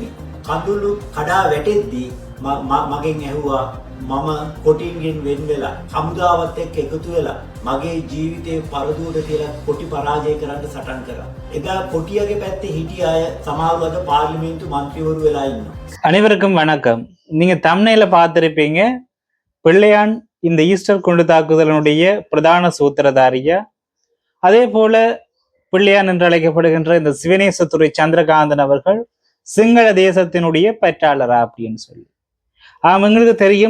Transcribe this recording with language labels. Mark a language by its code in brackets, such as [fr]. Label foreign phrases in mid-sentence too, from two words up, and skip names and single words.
[si] කඳුළු කඩා වැටෙද්දී මගෙන් ඇහුවා මම කොටින්ගෙන් වෙන් වෙලා හමුදාවත් එක්ක එකතු වෙලා මගේ ජීවිතේ පරදුවට කියලා කොටි පරාජය කරන්න සටන් කරා. එදා කොටියගේ පැත්තේ හිටිය අය සමහරව අද පාර්ලිමේන්තු මන්ත්‍රීවරු වෙලා ඉන්නවා. [ta] அனைவருக்கும் வணக்கம். நீங்க தம்ப்நெயில பார்த்திருப்பீங்க. பிள்ளையான் இந்த ஈஸ்டர் குண்டு தாக்குதலினுடைய பிரதான சூத்திரதாரியா, அதே போல பிள்ளையான் என்று அழைக்கப்படுகின்ற இந்த சிவனேசத்துறை சந்திரகாந்தன் அவர்கள் சிங்கள தேசத்தினுடைய பற்றாளரா அப்படின்னு சொல்லி எங்களுக்கு தெரியும்.